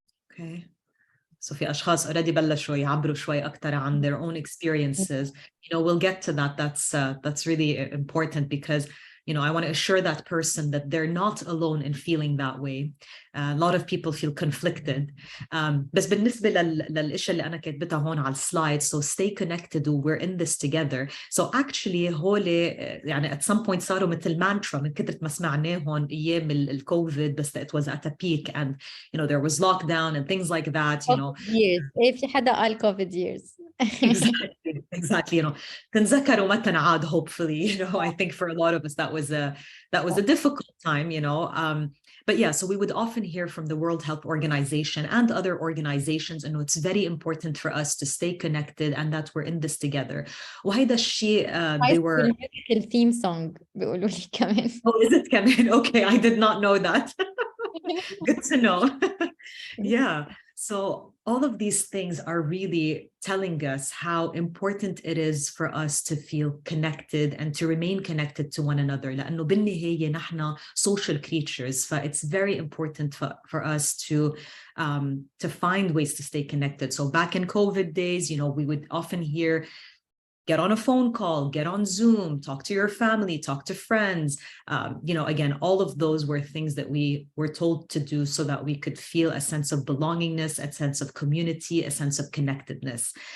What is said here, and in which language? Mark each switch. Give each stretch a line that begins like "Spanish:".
English: Okay. So
Arabic: في أشخاص
English: already
Arabic: بلشوا يعبروا شوي أكتر عن
English: their own experiences. We'll get to that. That's really important because I want to assure that person that they're not alone in feeling that way. A lot of people feel conflicted.
Arabic: بس بالنسبة للأشياء اللي أنا كاتبتها هون على السلايد,
English: so stay connected, we're in this together. So actually
Arabic: هولي يعني
English: at some point
Arabic: صاروا مثل
English: mantra
Arabic: من كثرة ما سمعناهم أيام الكوفيد,
English: بس it was at a peak and there was lockdown and things like that. years.
Arabic: إيه في حدا قال COVID years.
English: Exactly.
Arabic: تنذكروا متى نعاد, hopefully.
English: I think for a lot of us that was a difficult time. But yeah, so we would often hear from the World Health Organization and other organizations, and it's very important for us to stay connected and that we're in this together.
Arabic: وهيدا الشيء
English: they were
Arabic: theme song بيقولوا لي كمان.
English: Oh, is it كمان? Okay, I did not know that. Good to know. Yeah. So all of these things are really telling us how important it is for us to feel connected and to remain connected to one another.
Arabic: لأنه بالنهاية نحن
English: social creatures. It's very important for us to find ways to stay connected. So back in COVID days, we would often hear, get on a phone call, get on Zoom, talk to your family, talk to friends. Again, all of those were things that we were told to do so that we could feel a sense of belongingness, a sense of community, a sense of connectedness.